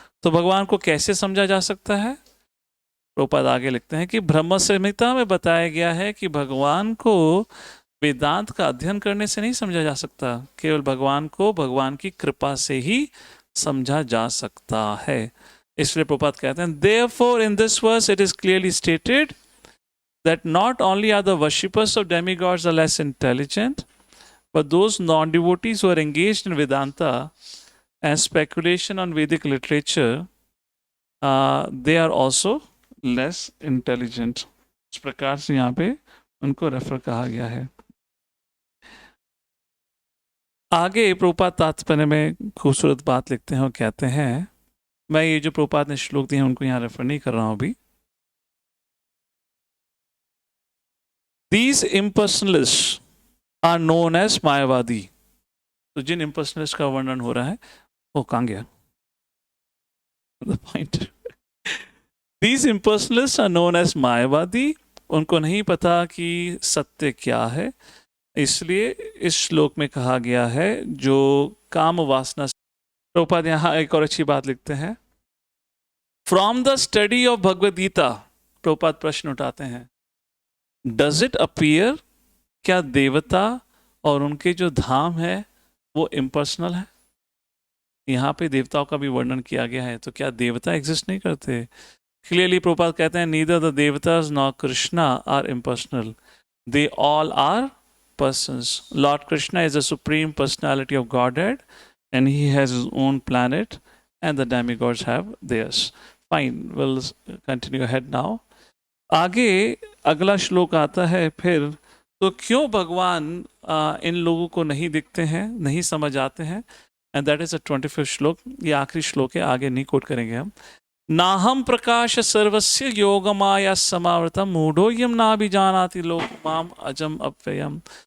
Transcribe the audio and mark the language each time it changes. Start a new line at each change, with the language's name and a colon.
Hindi: तो भगवान को कैसे समझा जा सकता है? प्रभुपाद आगे लिखते हैं कि ब्रह्म संहिता में बताया गया है कि भगवान को वेदांत का अध्ययन करने से नहीं समझा जा सकता, केवल भगवान को भगवान की कृपा से ही समझा जा सकता है। इसलिए प्रभुपाद कहते हैं
English: therefore in this verse it is clearly stated that not only are the worshippers of demigods are less intelligent, but those non-devotees who are engaged in Vedanta and speculation on Vedic literature, they are also less intelligent.
Hindi: इस प्रकार से यहाँ पे उनको refer कहा गया है। आगे प्रभुपाद तात्पर्य में खूबसूरत बात लिखते हैं और कहते हैं, मैं ये जो प्रभुपाद ने श्लोक दिए हैं उनको यहाँ रेफर नहीं कर रहा हूँ अभी।
English: These impersonalists are known as Mayavadi.
Hindi: तो जिन impersonalists का वर्णन हो रहा है वो कहाँ गया?
English: The point. These impersonalists are known as Mayavadi.
Hindi: उनको नहीं पता कि सत्य क्या है, इसलिए इस श्लोक में कहा गया है जो काम वासना। प्रभुपाद यहाँ एक और अच्छी बात लिखते हैं,
English: From the study of Bhagavad Gita.
Hindi: Prabhupada प्रश्न उठाते हैं,
English: does it appear,
Hindi: क्या देवता और उनके जो धाम है वो इम्पर्सनल है? यहाँ पे देवताओं का भी वर्णन किया गया है, तो क्या देवता एग्जिस्ट नहीं करते?
English: clearly
Hindi: प्रभुपाद कहते हैं
English: Neither the devatas nor Krishna are impersonal, they all are persons. Lord Krishna is the supreme personality of Godhead and he has his own planet and the demigods have theirs. Fine, we'll continue ahead now.
Hindi: आगे अगला श्लोक आता है फिर, तो क्यों भगवान इन लोगों को नहीं दिखते हैं, नहीं समझ आते हैं?
English: and that is a
Hindi: 25th श्लोक, ये आखिरी श्लोक है, आगे नहीं कोट करेंगे हम।
Sanskrit: नाहम प्रकाश सर्वस्य योगमाया समावृतम मूढ़ोयम नाभिजानाति लोकमाम अजम अव्ययम।